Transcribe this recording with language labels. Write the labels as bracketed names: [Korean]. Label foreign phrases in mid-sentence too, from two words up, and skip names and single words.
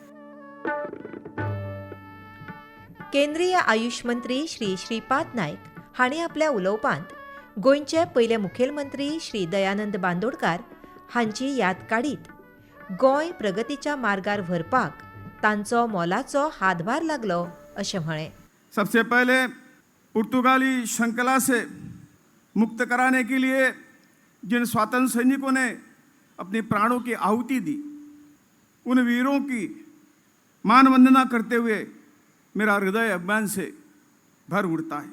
[Konkani] केंद्रीय आयुष मंत्री श्री श्रीपाद नायक हांणी आपल्या उलोवपांत गोंयचे पयले मुखेलमंत्री श्री दयानंद बांदोडकार हांची याद काडीत गोंय प्रगतीच्या मार्गार व्हरपाक तांचो मोलाचो हातभार लागलो अशें म्हळें. [Hindi] सबसे पहले पुर्तगाली श्रृंखला से मुक्त कराने के लिए जिन स्वातंत्र सैनिकों ने अपने प्राणों की आहुति दी, उन वीरों की मान वंदना करते हुए मेरा हृदय अभिमान से भर उठता है.